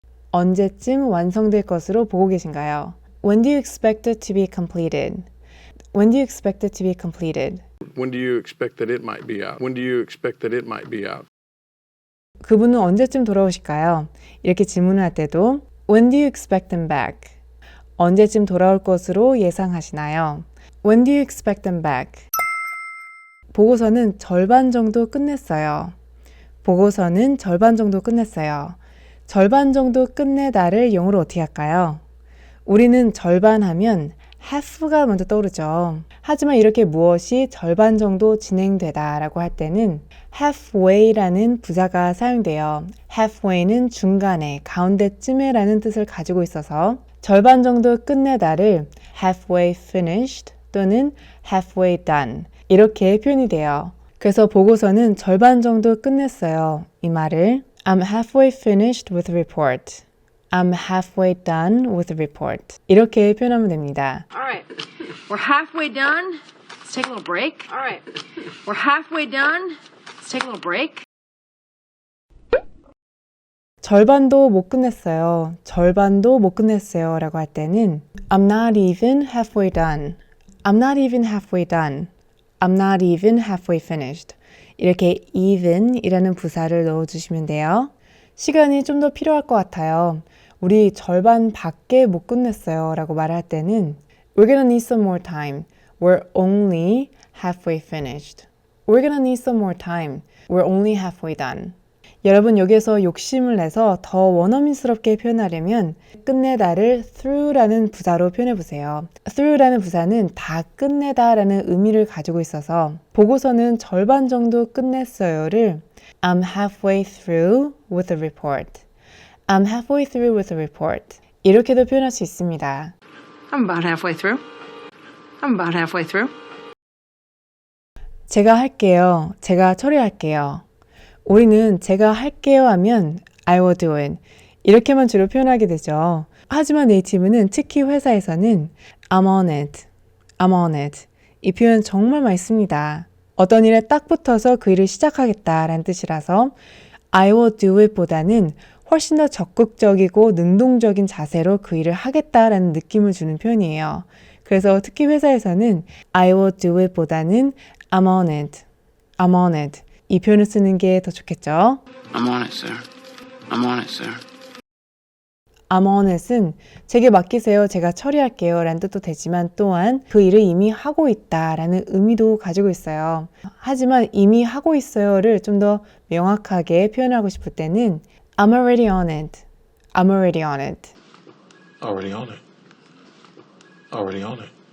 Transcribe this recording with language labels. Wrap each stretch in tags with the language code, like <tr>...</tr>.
<ko>언제쯤 완성될 것으로 보고 계신가요?</ko> <en>When do you expect it to be completed? When do you expect it to be completed? When do you expect that it might be out? When do you expect that it might be out?</en> <ko>그분은 언제쯤 돌아오실까요? 이렇게 질문을 할 때도</ko> <en>When do you expect them back?</en> <ko>언제쯤 돌아올 것으로 예상하시나요?</ko> <en>When do you expect them back?</en> <ko>보고서는 절반 정도 끝냈어요. 보고서는 절반 정도 끝냈어요. 절반 정도 끝내다를 영어로 어떻게 할까요? 우리는 절반 하면 half가 먼저 떠오르죠. 하지만 이렇게 무엇이 절반 정도 진행되다 라고 할 때는 halfway라는 부사가 사용돼요. halfway는 중간에, 가운데쯤에 라는 뜻을 가지고 있어서 절반 정도 끝내다를 halfway finished 또는 halfway done 이렇게 표현이 돼요. 그래서 보고서는 절반 정도 끝냈어요. 이 말을</ko> <en>I'm halfway finished with the report. I'm halfway done with the report.</en> <ko>이렇게 표현하면 됩니다.</ko> <en>All right. We're halfway done. Let's take a little break. All right. We're halfway done. Let's take a little break.</en> <ko>절반도 못 끝냈어요. 절반도 못 끝냈어요. 라고 할 때는</ko> <en>I'm not even halfway done. I'm not even halfway done. I'm not even halfway finished.</en> <ko>이렇게 even 이라는 부사를 넣어주시면 돼요. 시간이 좀 더 필요할 것 같아요. 우리 절반 밖에 못 끝냈어요. 라고 말할 때는</ko> <en>We're gonna need some more time. We're only halfway finished. We're gonna need some more time. We're only halfway done.</en> <ko>여러분 여기에서 욕심을 내서 더 원어민스럽게 표현하려면 끝내다를 through라는 부사로 표현해보세요. through라는 부사는 다 끝내다라는 의미를 가지고 있어서 보고서는 절반 정도 끝냈어요를</ko> <en>I'm halfway through with the report. I'm halfway through with the report.</en> <ko>이렇게도 표현할 수 있습니다.</ko> <en>I'm about halfway through. I'm about halfway through.</en> <ko>제가 할게요. 제가 처리할게요. 우리는 제가 할게요 하면</ko> <en>I will do it.</en> <ko>이렇게만 주로 표현하게 되죠. 하지만 네이티브는 특히 회사에서는</ko> <en>I'm on it. I'm on it.</en> <ko>이 표현 정말 많이 씁니다. 어떤 일에 딱 붙어서 그 일을 시작하겠다라는 뜻이라서</ko> <en>I will do it</en> <ko>보다는 훨씬 더 적극적이고 능동적인 자세로 그 일을 하겠다라는 느낌을 주는 표현이에요. 그래서 특히 회사에서는</ko> <en>I will do it</en> <ko>보다는</ko> <en>I'm on it, I'm on it</en> <ko>이 표현을 쓰는 게 더 좋겠죠.</ko> <en>I'm on it, sir. I'm on it, sir. I'm on it</en> <ko>은 제게 맡기세요. 제가 처리할게요. 라는 뜻도 되지만 또한 그 일을 이미 하고 있다 라는 의미도 가지고 있어요. 하지만 이미 하고 있어요를 좀 더 명확하게 표현하고 싶을 때는</ko> <en>I'm already on it. I'm already on it. Already on it. Already on it.</en>